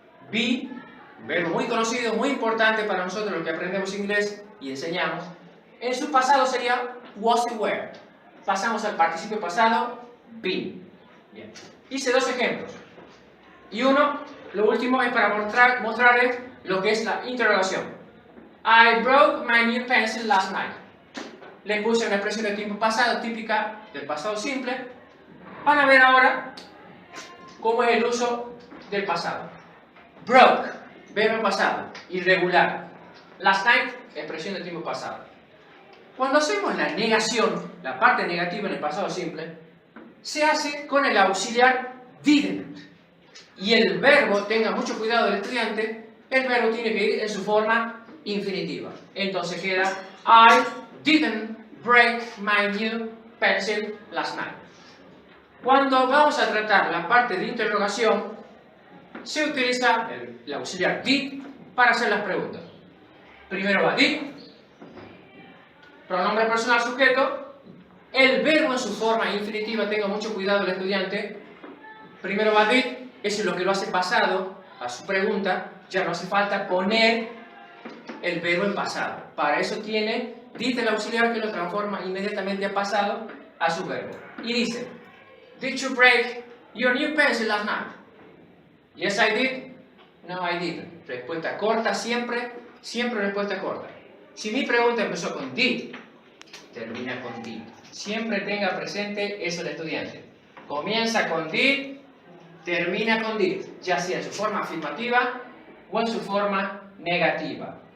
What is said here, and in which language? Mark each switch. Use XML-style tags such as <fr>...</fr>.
<es>Be, un verbo muy conocido, muy importante para nosotros los que aprendemos inglés y enseñamos. En su pasado sería was y were. Pasamos al participio pasado, been. Bien. Hice dos ejemplos. Y uno, lo último, es para mostrarles lo que es la interrogación.</es> <en>I broke my new pencil last night.</en> <es>Le puse una expresión de tiempo pasado típica del pasado simple. Van a ver ahora cómo es el uso del pasado. Broke, verbo pasado, irregular. Last night, expresión de tiempo pasado. Cuando hacemos la negación, la parte negativa en el pasado simple, se hace con el auxiliar didn't. Y el verbo, tenga mucho cuidado del estudiante, el verbo tiene que ir en su forma infinitiva. Entonces queda</es> <en>I didn't break my new pencil last night.</en> <es>Cuando vamos a tratar la parte de interrogación, se utiliza el auxiliar did para hacer las preguntas. Primero va did, pronombre personal sujeto, el verbo en su forma infinitiva, tenga mucho cuidado el estudiante. Primero va did, eso es lo que lo hace pasado a su pregunta, ya no hace falta poner el verbo en pasado. Para eso tiene did el auxiliar que lo transforma inmediatamente a pasado a su verbo. Y dice,</es> <en>did you break your new pencil last night? Yes, I did. No, I didn't.</en> <es>Respuesta corta siempre, siempre respuesta corta. Si mi pregunta empezó con did, termina con did. Siempre tenga presente eso el estudiante. Comienza con did, termina con did, ya sea en su forma afirmativa o en su forma negativa.</es>